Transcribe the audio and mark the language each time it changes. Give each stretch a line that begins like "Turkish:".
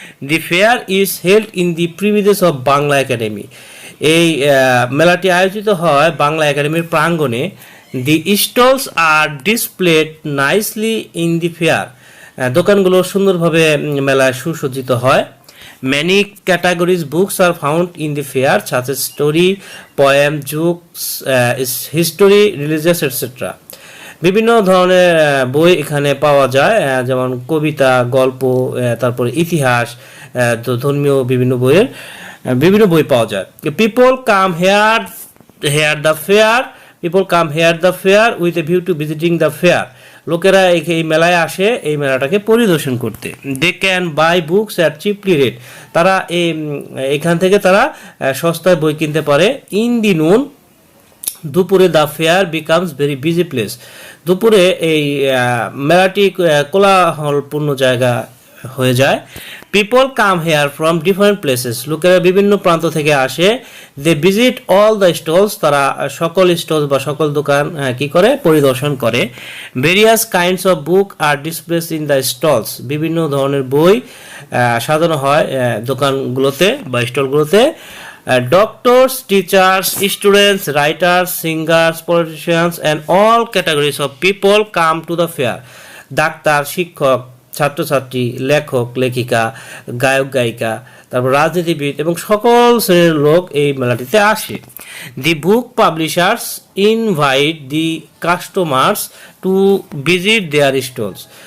English: The fair is held in the premises of Bangla Academy.
Bangla: এই মেলাটি আয়োজিত হয় বাংলা একাডেমির প্রাঙ্গণে।
English: The stalls are displayed nicely in the fair.
Bangla: দোকানগুলো সুন্দরভাবে মেলায় সুসজ্জিত হয়।
English: Many categories books are found in the fair, such as story, poem, jokes, history, religious, etc.
Bangla: বিভিন্ন ধরনের বই এখানে পাওয়া যায়, যেমন কবিতা, গল্প, তারপরে ইতিহাস, ধর্মীয় বিভিন্ন বইয়ের বিভিন্ন বই পাওয়া যায়।
English: People come here the fair. People come here the fair with a view to visiting the fair.
Bangla: লোকেরা এই মেলায় আসে এই মেলাটাকে পরিদর্শন করতে।
English: They can buy books at cheaply rate.
Bangla: তারা এখান থেকে তারা সস্তায় বই কিনতে পারে।
English: in the noon,
Bangla: দুপুরে
English: The fair becomes very busy place.
Bangla: দুপুরে এই মেলাটি কোলাহলপূর্ণ জায়গা হয়ে যায়।
English: People come here from different places.
Bangla: লোকেরা বিভিন্ন প্রান্ত থেকে আসে।
English: They visit all the stalls.
Bangla: তারা সকল স্টলস বা সকল দোকান কি করে পরিদর্শন করে।
English: Various kinds of book are displays in the stalls.
Bangla: বিভিন্ন ধরনের বই সাজানো হয় দোকানগুলোতে বা স্টলগুলোতে।
English: Doctors, teachers, students, writers, singers, politicians and all categories of people come to the fair.
Bangla: Doctor, শিক্ষক, ছাত্রছাত্রী, লেখক, লেখিকা, গায়ক, গায়িকা, তারপর রাজনীতিবিদ এবং সকল শ্রেণীর লোক এই মেলাটিতে আসে।
English: The book publishers invite the customers to visit their stalls.